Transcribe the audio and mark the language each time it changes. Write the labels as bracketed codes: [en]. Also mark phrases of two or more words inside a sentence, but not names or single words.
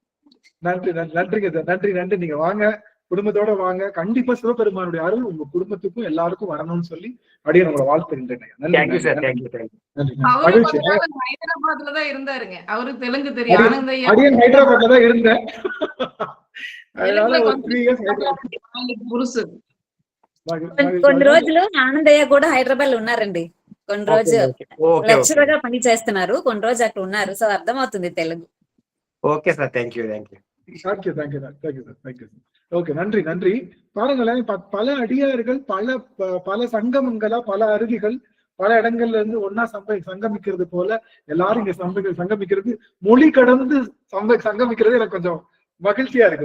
[ta] நன்றி. நீங்க வாங்க, குடும்பத்தோட வாங்க. கண்டிப்பா சிவபெருமானுடைய அருள் உங்க குடும்பத்துக்கும் எல்லாருக்கும் வரணும்னு சொல்லி அப்படியே நம்மளோட வாழ்த்துகின்றேன். ஹைதராபாத்ல தான் இருந்தாருங்க. அவருக்கு தெலுங்கு தெரியும். ஹைதராபாத்ல தான் இருந்தேன். [te] కొన్ని రోజులు ఆనందయ్య కూడా హైదరాబాద్ లో ఉన్నారండి. కొన్ని రోజు లెక్చరర్ గా పని చేస్తున్నారు. కొన్ని రోజు అక్కడ ఉన్నారు. సో అర్థమవుతుంది తెలుగు. [en] Okay sir. Thank you. [ta] ஓகே, நன்றி. பாருங்களேன், பல அடியார்கள் பல சங்கமங்களா, பல அருவிகள் பல இடங்கள்ல இருந்து ஒன்னா சங்கமிக்கிறது போல எல்லாரும் இங்க சங்கமிக்கிறது, மொழி கடந்து சங்கமிக்கிறது எனக்கு கொஞ்சம் மகிழ்ச்சியா இருக்கு.